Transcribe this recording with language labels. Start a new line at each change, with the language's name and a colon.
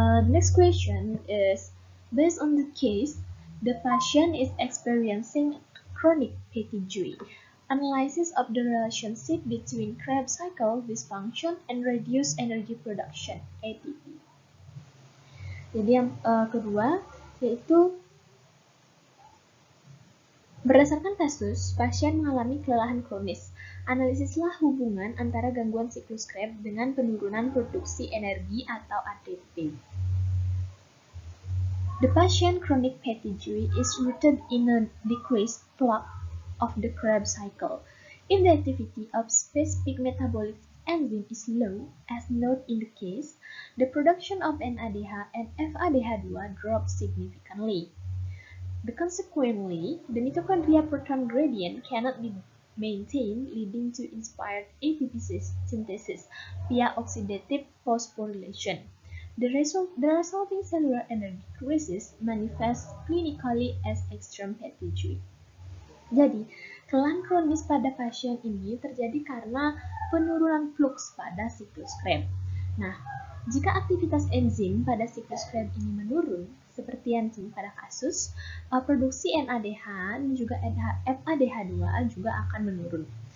English: Next question is, based on the case, the patient is experiencing chronic fatigue. Analysis of the relationship between Krebs cycle dysfunction and reduced energy production (ATP).
Indonesian: Jadi yang kedua yaitu berdasarkan kasus pasien mengalami kelelahan kronis. Analisislah hubungan antara gangguan siklus Krebs dengan penurunan produksi energi atau ATP.
English: The patient chronic fatigue is rooted in a decreased clock of the Krebs cycle. If the activity of specific metabolic enzyme is low, as noted in the case, the production of NADH and FADH2 drops significantly. Consequently, the mitochondria proton gradient cannot be maintained, leading to inspired ATP synthesis via oxidative phosphorylation. The resulting cellular energy crisis manifests clinically as extreme fatigue.
Indonesian: Jadi, kelainan kronis pada pasien ini terjadi karena penurunan fluks pada siklus Krebs. Nah, jika aktivitas enzim pada siklus Krebs ini menurun, seperti yang pada kasus, produksi NADH dan juga FADH2 juga akan menurun.